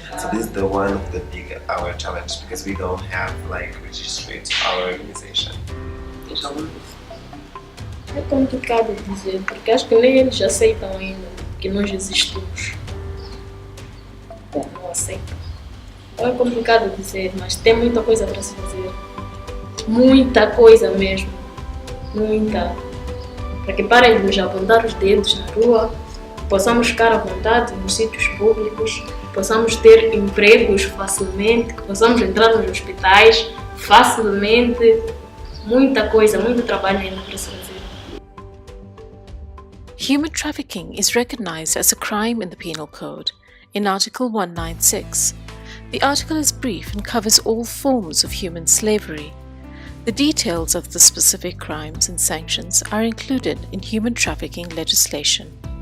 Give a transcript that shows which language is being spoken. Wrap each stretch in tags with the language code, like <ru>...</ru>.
<en>So this is the one of the big our challenge, because we don't have like registered our organization.</en> <pt>É complicado dizer, porque acho que nem eles aceitam ainda que nós existimos. Não aceitam. Então é complicado dizer, mas tem muita coisa para se fazer. Muita coisa mesmo. Muita. Para que parem de nos apontar os dedos na rua, possamos ficar à vontade nos sítios públicos, possamos ter empregos facilmente, que possamos entrar nos hospitais facilmente. Muita coisa, muito trabalho ainda para se fazer.</pt> <en>Human trafficking is recognized as a crime in the Penal Code in Article 196. The article is brief and covers all forms of human slavery. The details of the specific crimes and sanctions are included in human trafficking legislation.</en>